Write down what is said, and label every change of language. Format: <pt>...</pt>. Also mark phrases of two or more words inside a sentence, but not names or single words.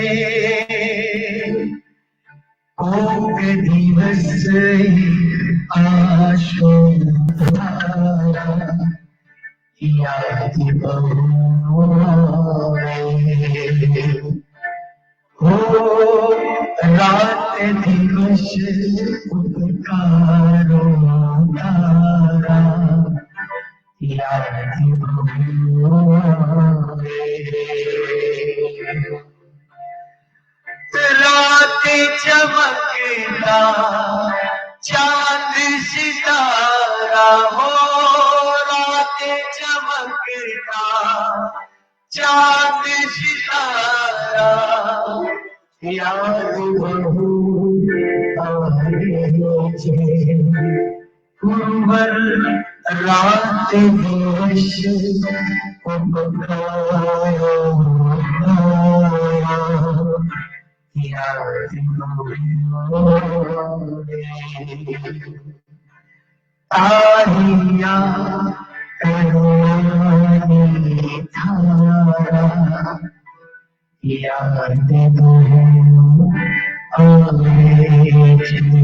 <gu>કોક દિવસ આશો તારા યાદ બહુ આવે. હો રાત દિવસ ઉપકારો તારા યાદ બહુ આવે.</gu> <hi>रात चमकता चांद सितारा हो, रात चमकता चांद सितारा याद बहू</hi> <gu>આવે છે. કુંવર રાત દિવસ ઉપકારો તારિયા કરુણાની ધારા યાદ બહુ આવે છે.</gu>